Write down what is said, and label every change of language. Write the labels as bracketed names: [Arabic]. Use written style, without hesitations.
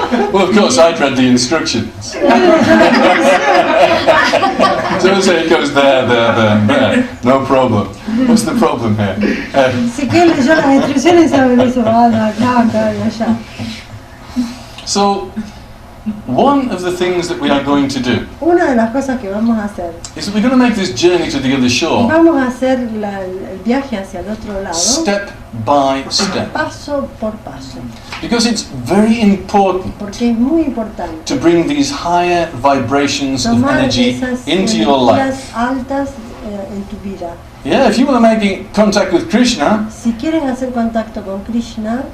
[English] Well, of course, I'd read the instructions. So I say it goes there, and there. No problem. What's the problem here? [Spanish] Si que él leyó las instrucciones y sabe eso, acá y allá. [English] So, one of the things that we are going to do [Spanish] Una de las cosas que vamos a hacer, [English] is that we're going to make this journey to the other shore [Spanish] vamos a hacer el viaje hacia el otro lado, [English] step by step. [Spanish] paso por paso, [English] Because it's very important [Spanish] porque es muy importante [English] to bring these higher vibrations of [Spanish] tomar [English] energy [Spanish] esas [English] into your life. [Spanish] energías altas en tu vida. [English] Yeah, if you want to make contact with Krishna, [Spanish] Si quieren hacer contacto con Krishna,